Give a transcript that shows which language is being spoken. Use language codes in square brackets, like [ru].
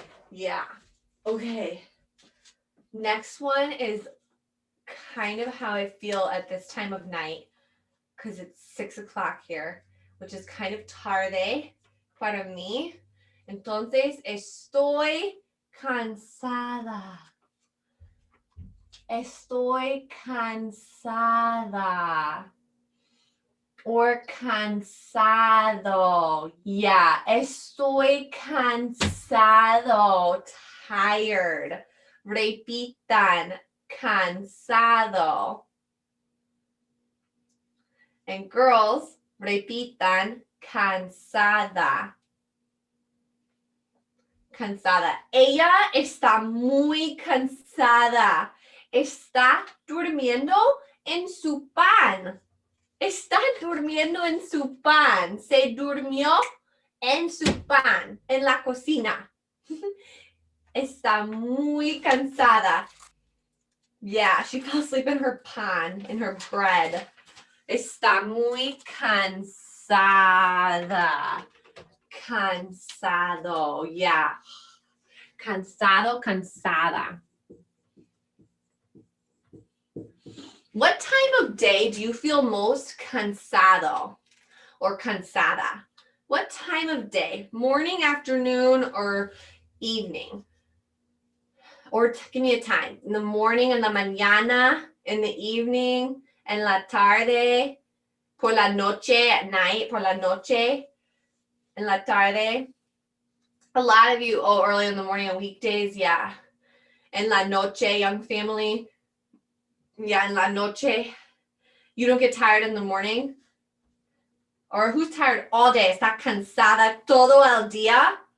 [en] Yeah. Okay. Next one is kind of how I feel at this time of night, because it's 6 o'clock here, which is kind of [es] tarde para mí. Entonces, estoy cansada. Estoy cansada. [en] Or cansado. Yeah, [es] estoy cansado. [en] Tired. [es] Repitan. Cansado. [en] And girls, [es] repitan. Cansada. Cansada. Ella está muy cansada. Está durmiendo en su pan. Está durmiendo en su pan. Se durmió en su pan, en la cocina. Está muy cansada. [en] Yeah, she fell asleep in her pan, in her bread. [es] Está muy cansada. Cansado. Yeah. Cansado, cansada. [en] What time of day do you feel most cansado or cansada? What time of day? Morning, afternoon, or evening? Or give me a time. In the morning, [es] en la mañana, [en] in the evening, [es] en la tarde, por la noche, [en] at night, [es] por la noche, en la tarde. [en] A lot of you, early in the morning on weekdays, yeah. [es] En la noche, [en] young family. Yeah, [es] en la noche. [en] You don't get tired in the morning? Or who's tired all day? [es] Está cansada todo el día?